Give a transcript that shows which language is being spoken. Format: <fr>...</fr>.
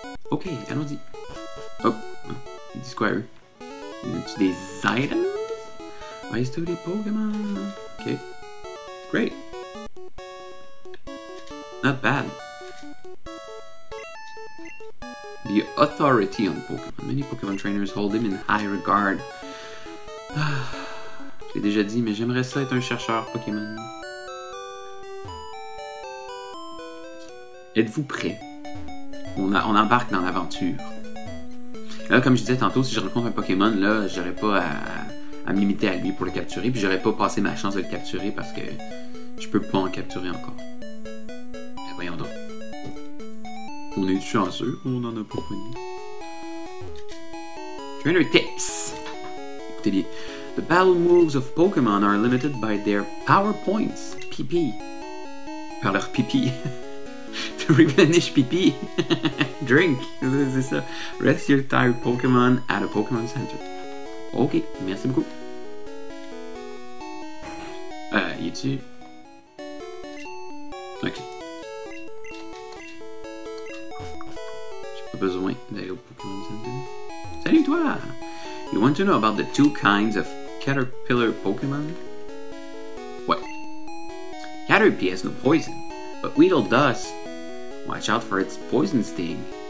<fr>Ok, allons-y. Oh, il dit quoi, eux? As-tu des items? Reste des Pokémon. Ok. Great.</fr> <en>Not bad. The authority on Pokémon. Many Pokémon trainers hold him in high regard.</en> <fr>J'ai déjà dit, mais j'aimerais ça être un chercheur Pokémon. Êtes-vous prêts? On embarque dans l'aventure. Là, comme je disais tantôt, si je rencontre un Pokémon, là, j'aurais pas à me limiter à lui pour le capturer, puis j'aurais pas passé ma chance de le capturer parce que je peux pas en capturer encore. Mais voyons donc. On est chanceux, on en a pas connu.</fr> <en>Trainer tips.</en> <fr>Écoutez bien.</fr> <en>The battle moves of Pokémon are limited by their power points, PP.</en> <fr>Par leur pipi.</fr> <en>To replenish PP. Drink.</en> <fr>C'est ça.</fr> <en>Rest your tired Pokémon at a Pokémon Center.</en> <fr>Ok, merci beaucoup. Y est-tu? Ok. J'ai pas besoin d'aller au Pokémon Center. Salut toi!</fr> <en>You want to know about the two kinds of caterpillar Pokémon? What? Caterpie has no poison, but Weedle does. Watch out for its poison sting.</en>